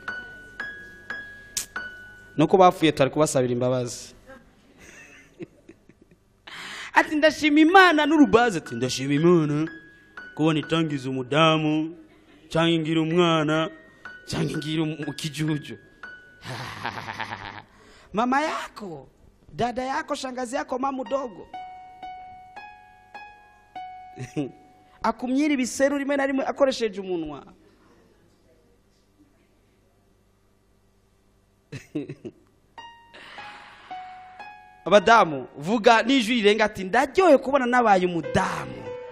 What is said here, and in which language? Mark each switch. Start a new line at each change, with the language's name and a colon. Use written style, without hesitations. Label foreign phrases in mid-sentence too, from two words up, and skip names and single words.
Rundi: Nuko bapfuye tari kubasabira imbabazi. Ati ndashima Imana n'urubaze, ati ndashima Imana kubona itangiza umudamu canke ngira umwana canke ngira ikijuju.
Swahili: Mama yako, dada yako, shangazi yako, mama mdogo
Rundi: akumyira ibiseru rimwe na rimwe akoresheje umunwa. Abadamu vuga n'ijwi rirenga ati ndaryoye kubona nabaye umudamu.